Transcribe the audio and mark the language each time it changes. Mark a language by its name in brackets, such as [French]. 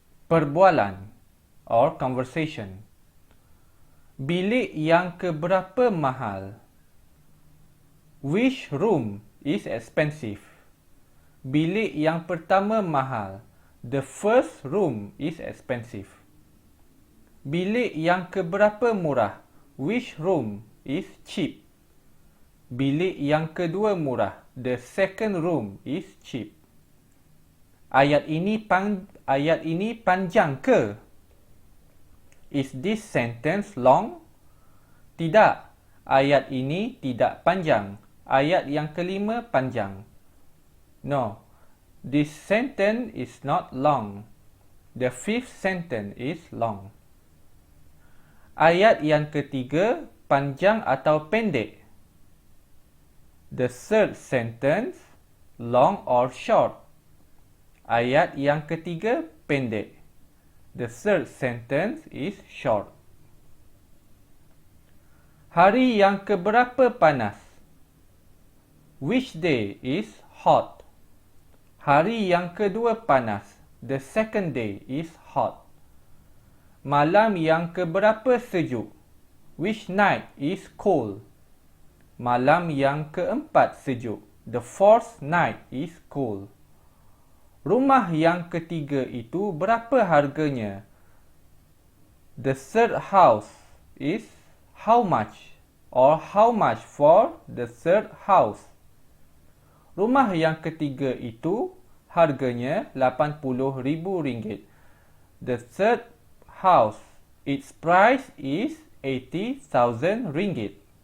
[Malay] Perbualan [English] or conversation. [Malay] Bilik yang keberapa mahal? [English] Which room is expensive? [Malay] Bilik yang pertama mahal. [English] The first room is expensive. [Malay] Bilik yang keberapa murah? [English] Which room is cheap? [Malay] Bilik yang kedua murah. [English] The second room is cheap. [Malay] Ayat ini panjang ke? [English] Is this sentence long? Tidak. [Malay] Ayat ini tidak panjang. Ayat yang kelima panjang. [English] No. This sentence is not long. The fifth sentence is long. [Malay] Ayat yang ketiga panjang atau pendek? [English] The third sentence long or short? [Malay] Ayat yang ketiga pendek. [English] The third sentence is short. [Malay] Hari yang keberapa panas? [English] Which day is hot? [Malay] Hari yang kedua panas. [English] The second day is hot. [Malay] Malam yang keberapa sejuk? [English] Which night is cold? [Malay] Malam yang keempat sejuk. [English] The fourth night is cold. [Malay] Rumah yang ketiga itu berapa harganya? [English] The third house is how much? Or how much for the third house? [Malay] Rumah yang ketiga itu harganya RM80,000. [English] The third house, its price is RM80,000.